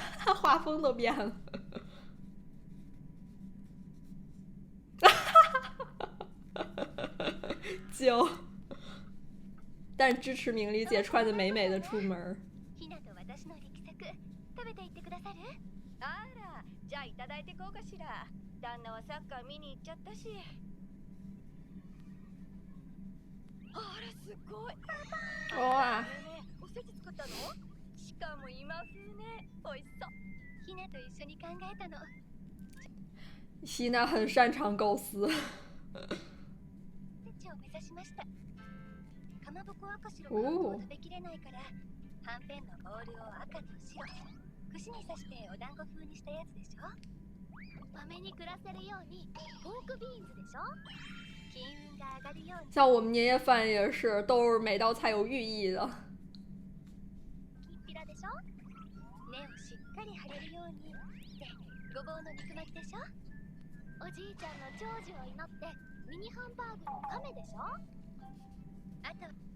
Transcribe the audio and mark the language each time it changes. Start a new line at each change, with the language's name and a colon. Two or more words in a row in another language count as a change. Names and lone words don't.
Chinese: 画风都变了。就，但支持明理姐穿的美美的出门。
Japanese: ひなと私の力作食べていってくださる？あら、じゃあいただいてこうかしら。旦那はサッカー見に行っちゃったし。あら、すごい。哇！おせち作ったの？しかも今風ね。美味しそう。ひなと一緒に考えたの。
Chinese: 希娜很擅长构思。
Japanese: おせちを目指しました。かまぼこ赤白が食べきれないから、はんぺんのボールを赤と白、串に刺してお団子風にしたやつでしょ。豆に暮らせるようにポークビーンズでしょ。金運が上がるように。
Chinese: 像我们年夜饭也是，都是每道菜有寓意的。
Japanese: きんぴらでしょ。根をしっかり張れるように。で、ごぼうの肉巻きでしょ。おじいちゃんの長寿を祈ってミニハンバーグの亀でしょ。あと